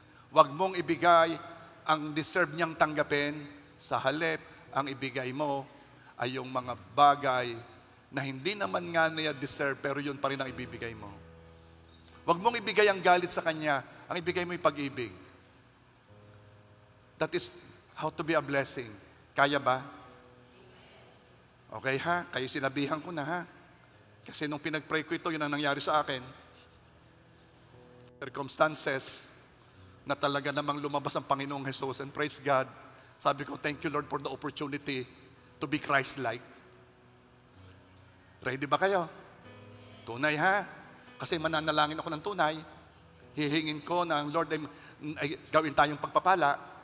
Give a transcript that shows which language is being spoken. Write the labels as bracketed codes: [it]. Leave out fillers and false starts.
[tl] Huwag mong ibigay ang deserve niyang tanggapin. Sa halip, ang ibigay mo ay yung mga bagay na hindi naman nga niya deserve, pero yun pa rin ang ibibigay mo. Huwag mong ibigay ang galit sa Kanya. Ang ibigay mo yung pag-ibig. [en] That is how to be a blessing. [tl] Kaya ba? Okay ha? Kayo sinabihan ko na ha? Kasi nung pinag-pray ko ito, yun ang nangyari sa akin. Circumstances na talaga namang lumabas ang Panginoong Jesus, [en] and praise God. [tl] Sabi ko, [en] thank you Lord for the opportunity to be Christ-like. [tl] Ready ba kayo? Tunay ha? Kasi mananalangin ako ng tunay. Hihingin ko na ang Lord ay gawin tayong pagpapala.